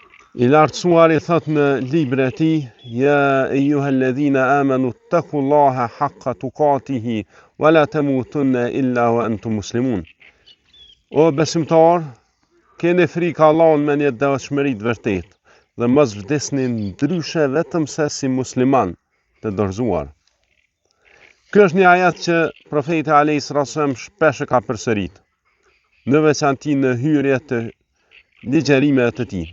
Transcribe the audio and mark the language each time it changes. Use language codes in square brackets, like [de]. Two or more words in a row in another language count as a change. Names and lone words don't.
[sq] I lartësuari thot në librin e tij: [ar] يا أيها الذين آمنوا اتقوا الله حق تقاته ولا تموتن إلا وأنتم مسلمون. [sq] O besimtar, keni frikë Allahun me një devotshmëri të vërtetë dhe mos vdesni ndryshe vetëm se si musliman të dorëzuar. Ky është një ajet që profeti [ar] عليه السلام [sq] shpesh e ka përsërit, në veçanti në hyrje të ligjerimeve të tij.